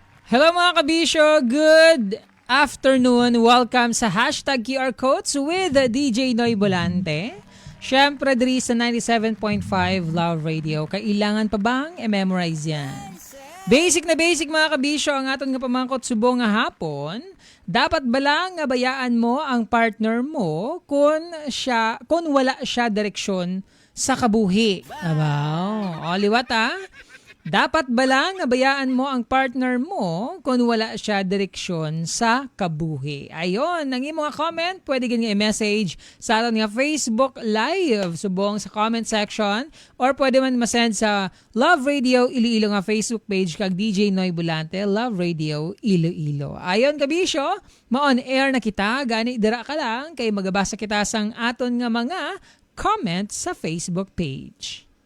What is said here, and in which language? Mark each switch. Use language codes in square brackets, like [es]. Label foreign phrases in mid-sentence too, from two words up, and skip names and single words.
[hil] Hello mga kabisyo, [en] good afternoon. [hil] Welcome sa Hashtag QR Codes with DJ Noy Bolante. Siyempre, diri sa 97.5 Love Radio. [tl] Kailangan pa bang i-memorize yan? [hil] Basic na basic mga kabisyo, ang aton nga pamangkot subong nga hapon. Dapat ba lang nga bayaan mo ang partner mo kung wala siya direksyon sa kabuhi? Abaw, o liwat ah. Dapat ba lang nga bayaan mo ang partner mo kung wala siya direksyon sa kabuhi? [tl] Ayon, ang iyong mga comment, [hil] pwede ganyan i-message sa aton nga Facebook Live, subong sa [en] comment section, [hil] or pwede man masend sa Love Radio Iloilo nga [en] Facebook page [hil] kag DJ Noy Bolante, Love Radio Iloilo. Ayon kabisyo, ma- [en] on air [hil] na kita, gani dira ka lang, kay magabasa kita sang aton nga mga comment sa [en] Facebook page.